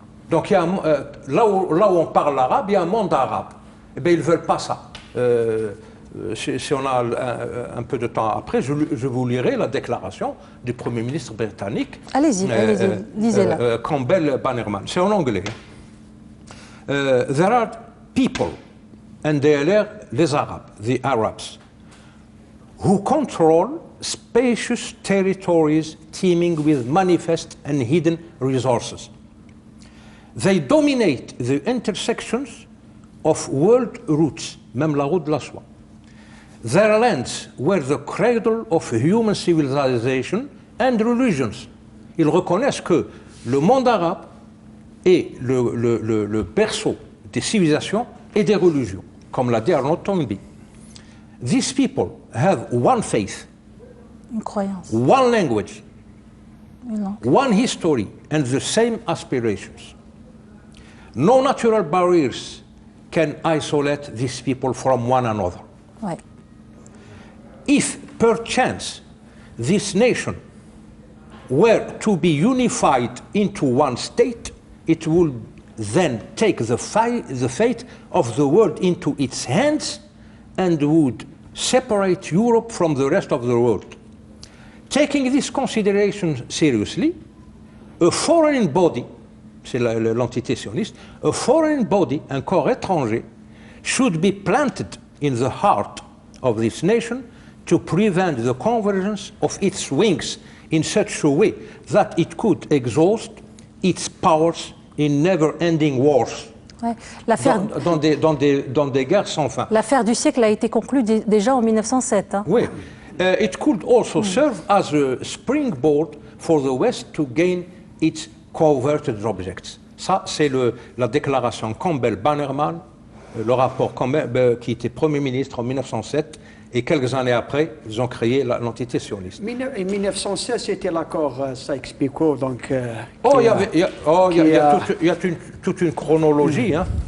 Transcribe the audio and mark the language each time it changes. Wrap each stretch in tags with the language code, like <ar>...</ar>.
<fr>Donc là où on parle arabe, il y a un monde arabe. Eh bien, ils ne veulent pas ça. Si on a un peu de temps après, je vous lirai la déclaration du Premier ministre britannique. Allez-y, lisez-la. Campbell Bannerman. C'est en anglais.</fr> <en>There are people, and they are</en> <fr>les Arabes,</fr> <en>the Arabs, who control spacious territories teeming with manifest and hidden resources. They dominate the intersections of world routes,</en> <fr>même la route de la soie.</fr> <en>Their lands were the cradle of human civilization and religions.</en> <fr>Ils reconnaissent que le monde arabe est le berceau des civilisations et des religions, comme l'a dit Arnaud Toynbee.</fr> <en>These people have one faith,</en> <fr>une croyance,</fr> <en>one language, one history, and the same aspirations. No natural barriers can isolate these people from one another.</en> <fr>Ouais.</fr> <en>If perchance this nation were to be unified into one state, it would then take the fate of the world into its hands and would separate Europe from the rest of the world. Taking this consideration seriously, a foreign body,</en> <fr>c'est l'entité sioniste,</fr> <en>a foreign body,</en> <fr>un corps étranger,</fr> <en>should be planted in the heart of this nation to prevent the convergence of its wings in such a way that it could exhaust its powers in never-ending wars.</en> <fr>Ouais. Dans des guerres sans fin. L'affaire du siècle a été conclue déjà en 1907. Hein. Oui.</fr> <en>It could also serve as a springboard for the West to gain its coveted objects.</en> <fr>Ça, c'est la déclaration Campbell-Bannerman, le rapport Campbell, qui était Premier ministre en 1907. Et quelques années après, ils ont créé l'entité sioniste. En 1916, c'était l'accord Sykes-Picot, donc... il y a toute une chronologie, hein.</fr>